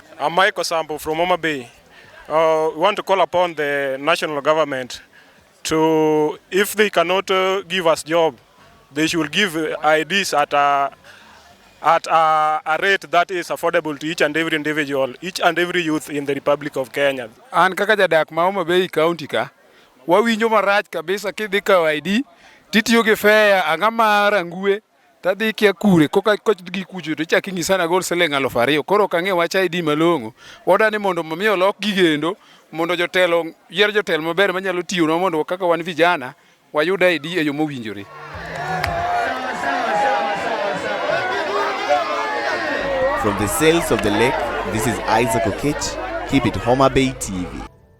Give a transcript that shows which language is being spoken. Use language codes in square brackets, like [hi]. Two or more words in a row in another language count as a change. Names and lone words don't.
[en] I'm Michael Sampo from Homabay. We want to call upon the national government to, if they cannot give us job, they should give IDs at a rate that is affordable to each and every individual, each and every youth in the Republic of Kenya. [luo] An kaka jadak ma Homabay County ka, wawinjo marach kabisa kidhi kao ID, titiyo gi fare ang'ama rangue, tadhi kia kure, koka gi kucho, tichaki ng'isana gol siling 2,000, koro kang'e wach ID malong'o, wadani mondo mamiyo lok gigendo, mondo jotelo, yier jotelo maber manyalo tiyo na mondo kaka wan vijana, wayud ID e yo mowinjore. [en] From the sails of the lake, this is Isaac Okech. Keep it Homabay TV.